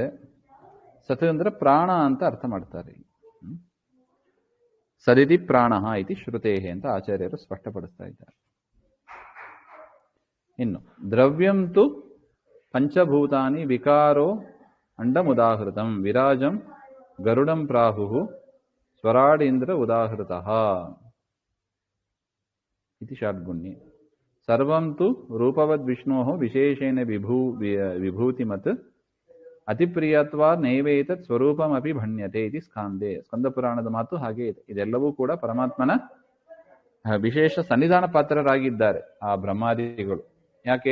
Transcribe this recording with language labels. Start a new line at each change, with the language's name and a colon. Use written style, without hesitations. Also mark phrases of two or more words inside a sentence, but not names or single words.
Kannada: ಸತ್ ಅಂದ್ರೆ ಪ್ರಾಣ ಅಂತ ಅರ್ಥ ಮಾಡ್ತಾರೆ.
Sanskrit: ಸದಿತಿ ಪ್ರಾಣ ಇತಿ ಶ್ರುತೇಹೆ
Kannada: ಅಂತ ಆಚಾರ್ಯರು ಸ್ಪಷ್ಟಪಡಿಸ್ತಾ ಇದ್ದಾರೆ.
Sanskrit: ಇನ್ನು ದ್ರವ್ಯಂ ತು ಪಂಚಭೂತಾನಿ ವಿಕಾರೋ ಅಂಡಮುದಾಹೃತಂ ವಿರಾಜಂ ಗರುಡಂ ಪ್ರಾಹು ಸ್ವರಾಡೀಂದ್ರ ಉದಾಹೃತಃ ಇತಿ ಷಾಡ್ಗುಣ್ಯೆ. ಸರ್ವಂ ತು ರೂಪವದ್ ವಿಷ್ಣೋಃ ವಿಶೇಷೇಣ ವಿಭೂತಿಮತ್ ಅತಿಪ್ರಿಯತ್ವಾ ನೈವೇತತ್ ಸ್ವರೂಪಮಪಿ ಭಣ್ಯತೆ ಇತಿ ಸ್ಕಾಂದೆ.
Kannada: ಸ್ಕಂದ ಪುರಾಣದ ಮಾತು ಹಾಗೆ ಇದೆ. ಇದೆಲ್ಲವೂ ಕೂಡ ಪರಮಾತ್ಮನ ವಿಶೇಷ ಸನ್ನಿಧಾನ ಪಾತ್ರರಾಗಿದ್ದಾರೆ ಆ ಬ್ರಹ್ಮಾದಿಗಳು. ಯಾಕೆ?